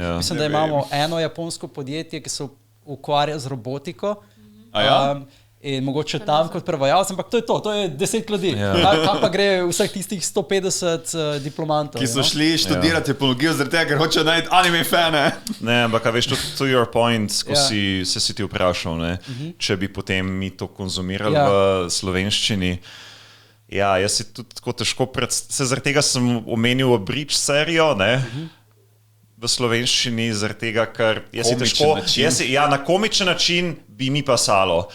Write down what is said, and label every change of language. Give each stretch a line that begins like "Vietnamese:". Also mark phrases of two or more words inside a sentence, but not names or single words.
Slovenian: Mislim, da imamo eno japonsko podjetje, ki se ukvarja z robotiko. In mogoče tam kot prevajalec, ampak to je 10 ljudi. Kaj pa gre vseh tistih 150 diplomantov? Ki so šli študirati japonologijo zaradi tega, ker hočejo najti anime fane. Ne, ampak veš,
English: to your point,
Slovenian: ko si ti vprašal, ne, če bi potem mi to konzumirali v slovenščini. Ja, jaz si tudi tako težko zaradi tega sem omenil Bridge serijo, ne, v slovenščini, zaradi tega, ker jaz si težko, na komičen način bi mi pasalo.